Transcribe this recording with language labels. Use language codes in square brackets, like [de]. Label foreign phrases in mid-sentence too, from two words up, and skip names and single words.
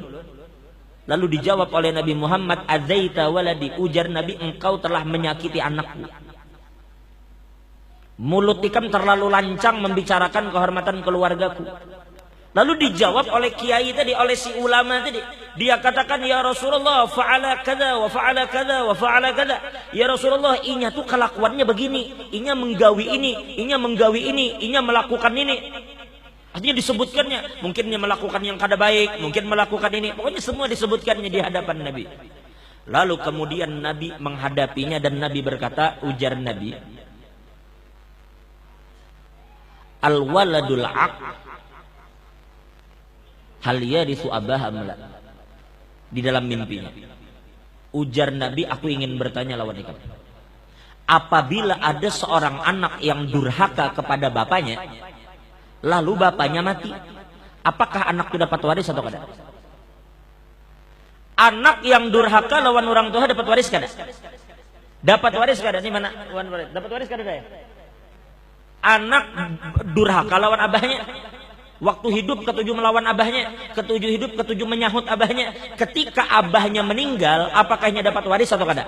[bjn] Lalu dijawab oleh Nabi Muhammad, [ar] "آذيت ولدي," [bjn] ujar Nabi, "engkau telah menyakiti anakku." Mulut ikam terlalu lancang membicarakan kehormatan keluargaku. [id] Lalu dijawab oleh kiai tadi, oleh si ulama tadi. Dia katakan, [ar] "يا رسول الله, فعل كذا وفعل كذا وفعل كذا." يا رسول الله, [bjn] inya tuh kelakuannya begini, inya menggawi ini, inya menggawi ini, inya melakukan ini. [id] Artinya disebutkannya, [bjn] mungkin dia melakukan yang kada baik, mungkin melakukan ini, pokoknya semua disebutkannya di hadapan Nabi. [id] Lalu kemudian Nabi menghadapinya dan Nabi berkata, ujar Nabi, [ar] الولد العاق هل يرث أباه أم لا. [bjn] Di dalam mimpinya, ujar Nabi, aku ingin bertanya lawan ikam. [id] Apabila ada seorang anak yang durhaka kepada bapaknya, lalu bapaknya mati, apakah anak itu dapat waris atau tidak? [bjn] Anak yang durhaka lawan orang tua dapat waris kada? Dapat waris kada? Ini mana? Dapat waris kada ya? Anak durhaka lawan abahnya, waktu hidup ketujuh melawan abahnya, ketujuh hidup ketujuh menyahut abahnya. Ketika abahnya meninggal, apakahnya dapat waris atau kada?